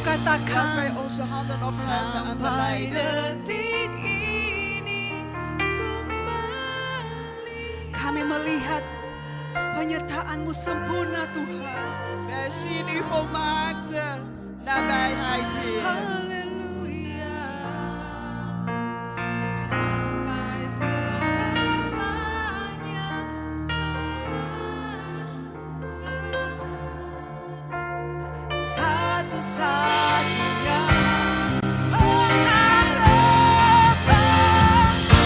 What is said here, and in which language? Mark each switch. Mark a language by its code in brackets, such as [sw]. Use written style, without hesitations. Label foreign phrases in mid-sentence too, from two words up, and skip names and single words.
[id] merasakan [nl] wij onze handen opheffen en [id] sampai [nl] belijden. [id] detik ini kembali. Kami melihat penyertaan-Mu sempurna Tuhan. [nl] Wij zien uw volmaakte nabijheid, Heer. [id] Haleluya. Sampai selamanya satu-satunya pengharapan.